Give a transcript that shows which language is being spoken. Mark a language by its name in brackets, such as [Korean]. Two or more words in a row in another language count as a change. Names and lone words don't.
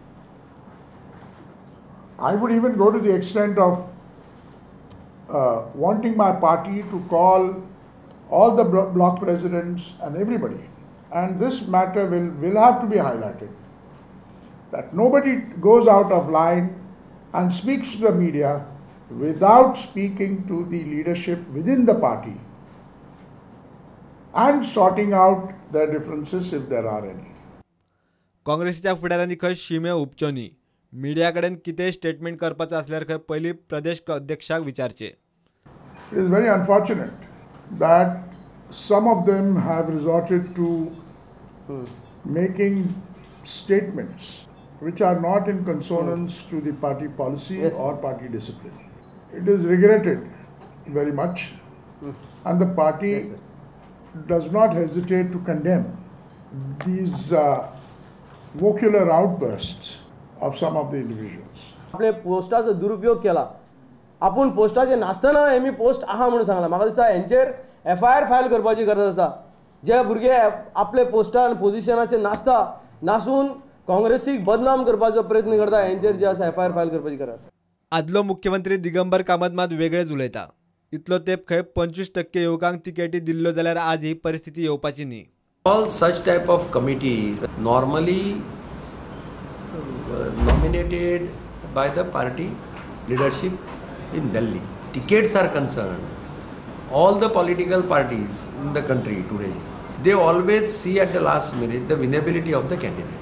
[English] I would even go to the extent of wanting my party to call all the block presidents and everybody, and this matter will have to be highlighted, that nobody goes out of line and speaks to the media without speaking to the leadership within the party and sorting out their differences if there are any. [Konkani] काँग्रेसीच्या फुडाऱ्यांनी खंय शिमे हुपच्यो न्ही. मिडिया कडेन कितेंय स्टेटमेंट करपाचो आसल्यार खंय पयलीं प्रदेश अध्यक्षाक विचारचें. [English] It is very unfortunate that some of them have resorted to making statements which are not in consonance to the party policy or party discipline. It is regretted very much, and the party does not hesitate to condemn these vocular outbursts of some of the individuals. [Konkani] आपले पोस्टाचो दुरुपयोग केला. आपण पोस्टाचे नासतना एमी पोस्ट आहा म्हणून सांगला. म्हाका दिसता हेंचेर [English] FIR file [Konkani] करपाची गरज आसा. जे भुरगे आपले पोस्टार पोजिशनाचेर नासून काँग्रेसीक बदनाम करपाचो प्रयत्न करता हेंचेर जे आसा [English] FIR file [Konkani] करपाची गरज आसा. आदलो मुख्यमंत्री दिगंबर कामत मात वेगळेच उलयता. इतलो तेंप खंय 25% युवकांक तिकेटी दिल्ल्यो जाल्यार आज ही परिस्थिती येवपाची न्ही. [English] All such type of committees normally nominated by the party leadership in Delhi. Tickets are concerned. All the political parties in the country today, they always see at the last minute the winnability of the candidate.